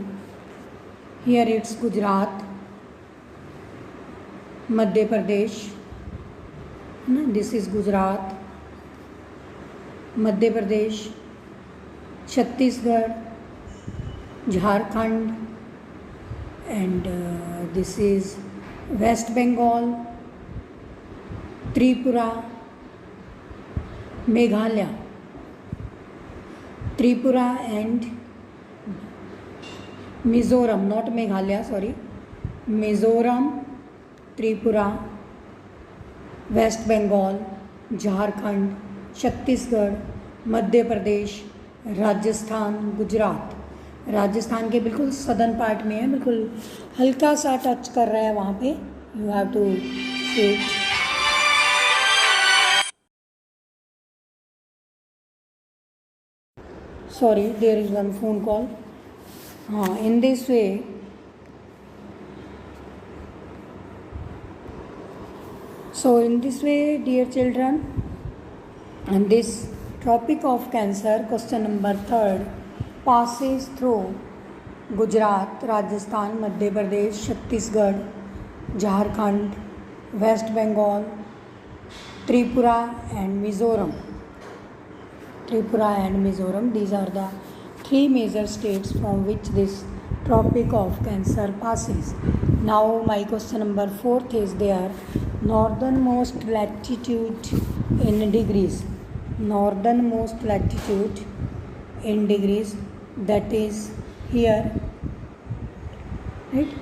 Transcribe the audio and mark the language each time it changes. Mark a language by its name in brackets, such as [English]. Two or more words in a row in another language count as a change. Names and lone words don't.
[English] Here it's Gujarat, Madhya Pradesh. This is Gujarat, Madhya Pradesh, Chhattisgarh, Jharkhand, and this is West Bengal, Tripura, Meghalaya. Tripura and Mizoram, not Meghalaya, sorry. Mizoram, Tripura, West Bengal, Jharkhand, Chhattisgarh, Madhya Pradesh, Rajasthan, Gujarat. [Hindi] राजस्थान के बिल्कुल [English] southern part [Hindi] में है, बिल्कुल हल्का सा टच कर रहा है वहाँ पे. [English] You have to see it. Sorry, there is one phone call. हाँ, in this way so in this way dear children, and this tropic of cancer question number 3 passes through Gujarat, Rajasthan, Madhya Pradesh, Chhattisgarh, Jharkhand, West Bengal, Tripura and Mizoram. Tripura and Mizoram, these are the 3 major states from which this tropic of cancer passes. Now my question number 4 is there, northernmost latitude in degrees. Northernmost latitude in degrees, that is here, right?